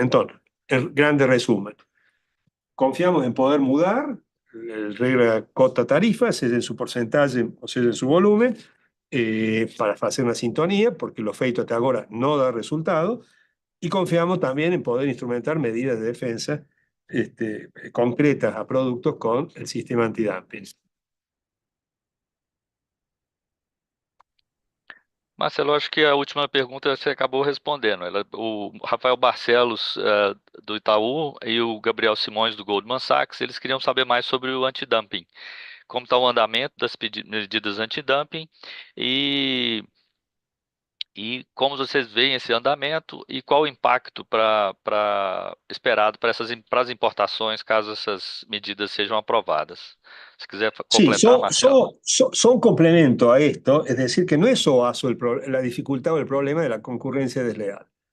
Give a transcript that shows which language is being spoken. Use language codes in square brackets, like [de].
[es] Entonces, en grande resumen, confiamos en poder [pt] mudar [es] el regla cota tarifa, sea en su porcentaje o sea en su volumen, para hacer una sintonía, porque lo [pt] feito [es] hasta ahora no da resultado, y confiamos también en poder instrumentar medidas de defensa concretas a productos con el sistema antidumping. [pt] Marcelo, acho que a última pergunta você acabou respondendo. O Rafael Barcelos, do Itaú, e o Gabriel Simões, do Goldman Sachs, eles queriam saber mais sobre o antidumping. Como está o andamento das medidas antidumping e como vocês veem esse andamento e qual o impacto esperado para as importações, caso essas medidas sejam aprovadas. Se quiser [es] Sí, [pt] completar, Marcelo. [es] son complemento a esto, es decir, que no es SOASO la dificultad o el problema de la concurrencia desleal.